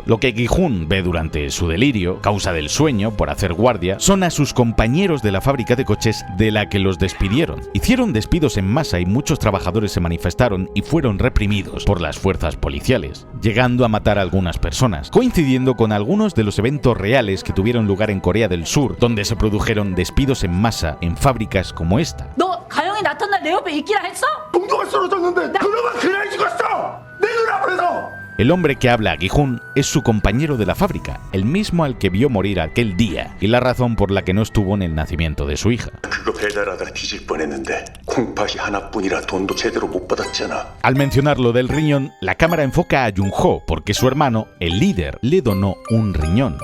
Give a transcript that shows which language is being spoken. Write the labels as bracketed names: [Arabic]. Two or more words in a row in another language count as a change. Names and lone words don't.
[Spanish] Lo que Gi-hun ve durante su delirio, causa del sueño por hacer guardia, son a sus compañeros de la fábrica de coches de la que los despidieron. Hicieron despidos en masa y muchos trabajadores se manifestaron y fueron reprimidos por las fuerzas policiales, llegando a matar a algunas personas, coincidiendo con algunos de los eventos reales que tuvieron lugar en Corea del Sur, donde se produjeron despidos en masa en fábricas como esta. [Korean] 가영이 나타날 내 옆에 있기라 했어? 동료가 쓰러졌는데 그놈은 그날 죽었어! 내 눈앞에서! [Spanish] El hombre que habla a Gi-hun es su compañero de la fábrica, el mismo al que vio morir aquel día, y la razón por la que no estuvo en el nacimiento de su hija. Al mencionar lo del riñón, la cámara enfoca a Jung-ho porque su hermano, el líder, le donó un riñón.